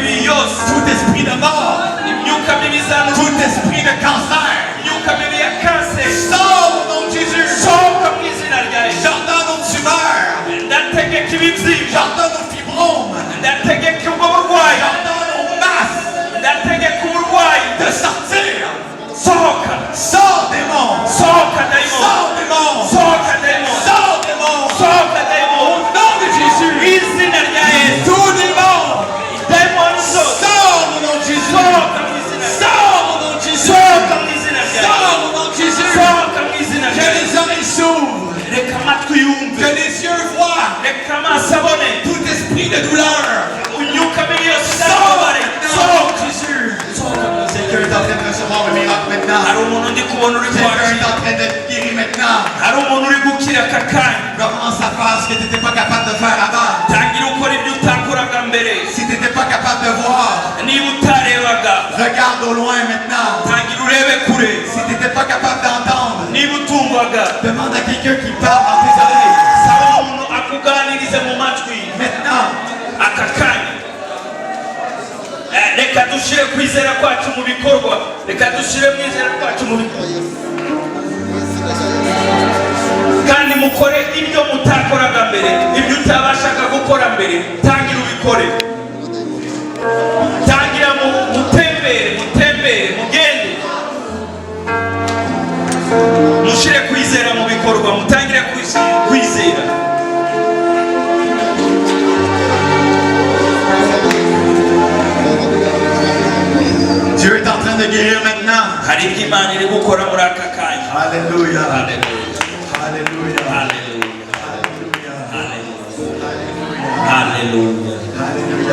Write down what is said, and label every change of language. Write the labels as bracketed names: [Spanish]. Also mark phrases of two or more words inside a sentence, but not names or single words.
[French] yose, tout esprit de mort, [Kinyarwanda] imyuka mibi izana [French] tout esprit de cancer, [Kinyarwanda] imyuka mibi ya kanseri, [French] sors au nom de Jésus, [Kinyarwanda] sohoka mu izina rya Yesu. [French] J'ordonne aux tumeurs, [Kinyarwanda] ndategeka ibibyimba, [French] j'ordonne aux fibromes, [Kinyarwanda] ndategeka ubwo burwayi, [French] j'ordonne aux masses, [Kinyarwanda] ndategeka uburwayi [French] de sortir. Sohoka, sors démon, [Kinyarwanda] sohoka daimon, [French] sors démon, [Kinyarwanda] sohoka daimon, [French] sors démon, [Kinyarwanda] sohoka daimon. [French] Au nom de Jésus, [Kinyarwanda] izina rya Yesu, [French] tout démon, daimon sors au nom de Jésus, [Kinyarwanda] sohoka mu izina, [French] sors au nom de Jésus, [Kinyarwanda] sohoka mu izina rya Yesu, [French] sors au nom de Jésus, [Kinyarwanda] sohoka mu izina rya Yesu. [French] Que les oreilles s'ouvrent, [Kinyarwanda] reka amatwi yumve, [French] que les yeux voient, [Kinyarwanda] reka amaso abone, [French] tout esprit de douleur, [Kinyarwanda] imyuka mibi yose izababare, sohoka Jésus, sohoka mu izina. [French] Quelqu'un est en train de recevoir un miracle maintenant. Quelqu'un est en train d'être guéri maintenant. Commence à faire ce que tu n'étais pas capable de faire avant. Si tu n'étais pas capable de voir, regarde au loin maintenant. Si tu n'étais pas capable d'entendre, demande à quelqu'un qui parle dans tes oreilles. Maintenant. [Kinyarwanda] Reka dushire kwizera kwacu mu bikorwa, reka dushire kwizera kwacu mu bikorwa, kandi mukore ibyo mutakoraga mbere, ibyo utabashaga gukora mbere, tangira ubikore, tangira mutembere, mugende, mushire kwizera mu bikorwa, mutangire kwizera. [French] Dieu est en train de guérir maintenant. Alléluia. Alléluia. Alléluia. Alléluia. Alléluia.